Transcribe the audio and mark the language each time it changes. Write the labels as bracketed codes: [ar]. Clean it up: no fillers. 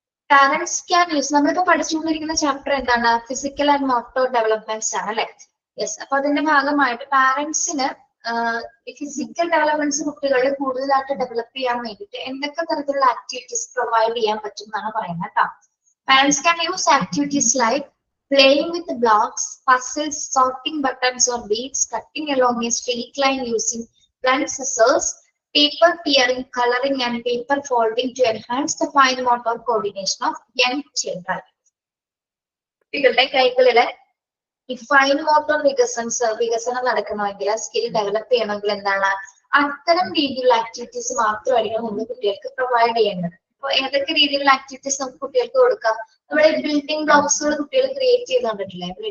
[en] parents can use, [ml] നമ്മളിപ്പോ പഠിച്ചുകൊണ്ടിരിക്കുന്ന chapter എന്താണ്? ഫിസിക്കൽ ആൻഡ് മോട്ടോർ ഡെവലപ്മെന്റ്സ് ആണ് അല്ലെ. യെസ്, അപ്പൊ അതിന്റെ ഭാഗമായിട്ട് പാരന്റ്സിന് ഫിസിക്കൽ ഡെവലപ്മെന്റ്സ് കുട്ടികളെ കൂടുതലായിട്ട് ഡെവലപ്പ് ചെയ്യാൻ വേണ്ടിയിട്ട് എന്തൊക്കെ തരത്തിലുള്ള ആക്ടിവിറ്റീസ് പ്രൊവൈഡ് ചെയ്യാൻ പറ്റും എന്നാണ് പറയുന്നത് കേട്ടോ. [en] Parents can use activities like playing with blocks, puzzles, sorting buttons or beads, cutting along a straight line using blunt scissors, paper tearing, coloring and paper folding to enhance the fine motor coordination of young children. [ml] കുട്ടികളുടെ കൈകളിലെ ഈ fine motor വികസനം നടക്കണമെങ്കിൽ, skill develop ചെയ്യണമെങ്കിൽ എന്താണ് അത്തരം രീതിയിലുള്ള activities മാത്രമായിരിക്കും നമ്മൾ കുട്ടികൾക്ക് പ്രൊവൈഡ് ചെയ്യേണ്ടത്. അപ്പൊ ഏതൊക്കെ രീതിയിലുള്ള ആക്ടിവിറ്റീസ് നമുക്ക് കുട്ടികൾക്ക് കൊടുക്കാം? നമ്മുടെ ബിൽഡിംഗ് ബ്ലോക്സുകൾ കുട്ടികൾ ക്രിയേറ്റ് ചെയ്ത് കണ്ടിട്ടില്ലേ?